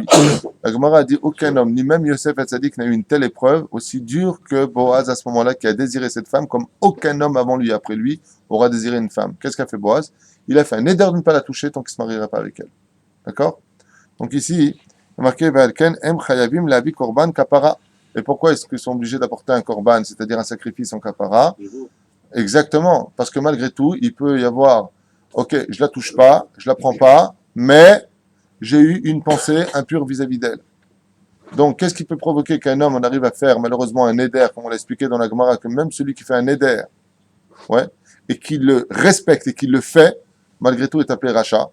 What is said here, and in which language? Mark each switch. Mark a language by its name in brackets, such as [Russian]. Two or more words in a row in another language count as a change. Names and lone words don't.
[French] La Gemara a dit, aucun homme, ni même Yosef Hatzadik n'a eu une telle épreuve, aussi dure que Boaz à ce moment-là, qui a désiré cette femme, comme aucun homme avant lui, après lui, aura désiré une femme. Qu'est-ce qu'a fait Boaz? Il a fait un néder de ne pas la toucher tant qu'il ne se mariera pas avec elle. D'accord? Donc ici, il est marqué, [Hebrew] ועל כן הם חייבים להביא קרבן כפרה. [French] Et pourquoi est-ce qu'ils sont obligés d'apporter un korban, c'est-à-dire un sacrifice en kapara? Je vous. Exactement, parce que malgré tout, il peut y avoir, ok, je la touche pas, je la prends pas, mais j'ai eu une pensée impure vis-à-vis d'elle. Donc, qu'est-ce qui peut provoquer qu'un homme en arrive à faire malheureusement un éder, comme on l'a expliqué dans la Gemara, que même celui qui fait un éder, ouais, et qui le respecte et qui le fait, malgré tout est appelé rachat.